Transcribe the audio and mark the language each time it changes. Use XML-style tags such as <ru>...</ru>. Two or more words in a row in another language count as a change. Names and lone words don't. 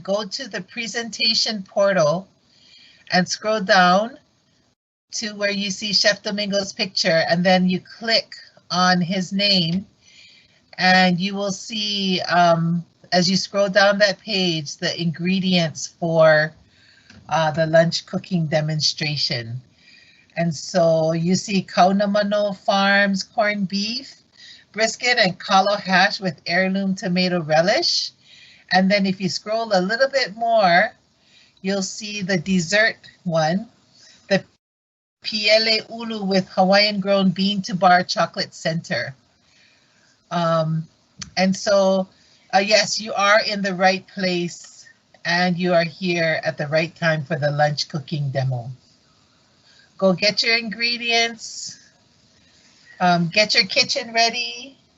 <en>Go to the presentation portal and scroll down to where you see Chef Domingo's picture, and then you click on his name, and you will see, as you scroll down that page, the ingredients for the lunch cooking demonstration. And so you see Kaunamano Farms corned beef, brisket, and Kalo hash with heirloom tomato relish. And then if you scroll a little bit more, you'll see the dessert one, the Piele ʻUlu with Hawaiian grown bean to bar chocolate center. And so, yes, you are in the right place and you are here at the right time for the lunch cooking demo. Go get your ingredients, get your kitchen ready.</en>